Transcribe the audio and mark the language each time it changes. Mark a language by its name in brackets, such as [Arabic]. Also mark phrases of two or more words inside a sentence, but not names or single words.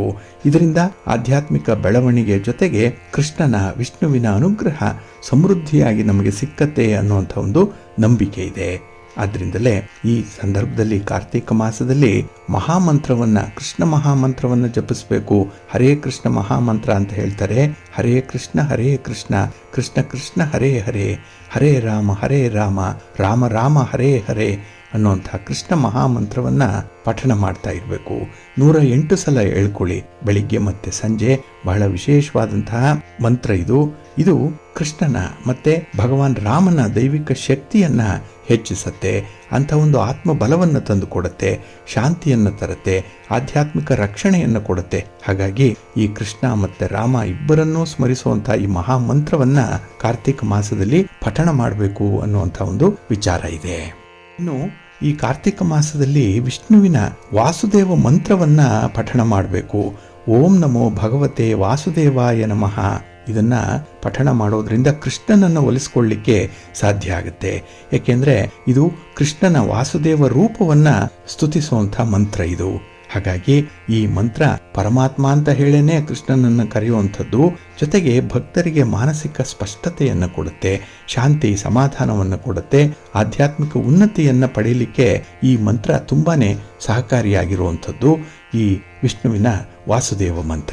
[Kannada] ಇದರಿಂದ ಆಧ್ಯಾತ್ಮಿಕ ಬೆಳವಣಿಗೆ ಜೊತೆಗೆ ಕೃಷ್ಣನ ವಿಷ್ಣುವಿನ ಅನುಗ್ರಹ ಸಮೃದ್ಧಿಯಾಗಿ ನಮಗೆ ಸಿಕ್ಕತ್ತೆ ಅನ್ನುವಂಥ ಒಂದು ನಂಬಿಕೆ ಇದೆ. ಆದ್ರಿಂದಲೇ ಈ ಸಂದರ್ಭದಲ್ಲಿ ಕಾರ್ತಿಕ ಮಾಸದಲ್ಲಿ ಮಹಾಮಂತ್ರವನ್ನ ಕೃಷ್ಣ ಮಹಾಮಂತ್ರವನ್ನ ಜಪಿಸಬೇಕು. ಹರೇ ಕೃಷ್ಣ ಮಹಾಮಂತ್ರ ಅಂತ ಹೇಳ್ತಾರೆ. [Sanskrit] ಹರೇ ಕೃಷ್ಣ ಕೃಷ್ಣ ಕೃಷ್ಣ ಹರೇ ಹರೇ, ಹರೇ ರಾಮ ರಾಮ ರಾಮ ಹರೇ ಹರೇ [Kannada] ಅನ್ನುವಂಥ ಕೃಷ್ಣ ಮಹಾಮಂತ್ರವನ್ನ ಪಠಣ ಮಾಡ್ತಾ ಇರಬೇಕು. 108 ಸಲ ಹೇಳ್ಕೊಳ್ಳಿ ಬೆಳಿಗ್ಗೆ ಮತ್ತೆ ಸಂಜೆ. ಬಹಳ ವಿಶೇಷವಾದಂತಹ ಮಂತ್ರ ಇದು. ಇದು ಕೃಷ್ಣನ ಮತ್ತೆ ಭಗವಾನ್ ರಾಮನ ದೈವಿಕ ಶಕ್ತಿಯನ್ನ ಹೆಚ್ಚಿಸತ್ತೆ. ಅಂತ ಒಂದು ಆತ್ಮ ಬಲವನ್ನು ತಂದು ಕೊಡುತ್ತೆ, ಶಾಂತಿಯನ್ನು ತರುತ್ತೆ, ಆಧ್ಯಾತ್ಮಿಕ ರಕ್ಷಣೆಯನ್ನು ಕೊಡುತ್ತೆ. ಹಾಗಾಗಿ ಈ ಕೃಷ್ಣ ಮತ್ತೆ ರಾಮ ಇಬ್ಬರನ್ನೂ ಸ್ಮರಿಸುವಂತಹ ಈ ಮಹಾಮಂತ್ರವನ್ನ ಕಾರ್ತಿಕ ಮಾಸದಲ್ಲಿ ಪಠಣ ಮಾಡಬೇಕು ಅನ್ನುವಂಥ ಒಂದು ವಿಚಾರ ಇದೆ. ಇನ್ನು ಈ ಕಾರ್ತಿಕ ಮಾಸದಲ್ಲಿ ವಿಷ್ಣುವಿನ ವಾಸುದೇವ ಮಂತ್ರವನ್ನ ಪಠಣ ಮಾಡಬೇಕು. [Sanskrit] ಓಂ ನಮೋ ಭಗವತೆ ವಾಸುದೇವಾಯ ನಮಃ. [Kannada] ಇದನ್ನ ಪಠಣ ಮಾಡೋದ್ರಿಂದ ಕೃಷ್ಣನನ್ನು ಒಲಿಸ್ಕೊಳ್ಳಿಕ್ಕೆ ಸಾಧ್ಯ ಆಗುತ್ತೆ. ಯಾಕೆಂದ್ರೆ ಇದು ಕೃಷ್ಣನ ವಾಸುದೇವ ರೂಪವನ್ನ ಸ್ತುತಿಸುವಂಥ ಮಂತ್ರ ಇದು. ಹಾಗಾಗಿ ಈ ಮಂತ್ರ ಪರಮಾತ್ಮ ಅಂತ ಹೇಳೇನೆ ಕೃಷ್ಣನನ್ನು ಕರೆಯುವಂಥದ್ದು. ಜೊತೆಗೆ ಭಕ್ತರಿಗೆ ಮಾನಸಿಕ ಸ್ಪಷ್ಟತೆಯನ್ನು ಕೊಡುತ್ತೆ, ಶಾಂತಿ ಸಮಾಧಾನವನ್ನು ಕೊಡುತ್ತೆ, ಆಧ್ಯಾತ್ಮಿಕ ಉನ್ನತಿಯನ್ನು ಪಡೆಯಲಿಕ್ಕೆ ಈ ಮಂತ್ರ ತುಂಬಾನೇ ಸಹಕಾರಿಯಾಗಿರುವಂಥದ್ದು ಈ ವಿಷ್ಣುವಿನ ವಾಸುದೇವ ಮಂತ್ರ.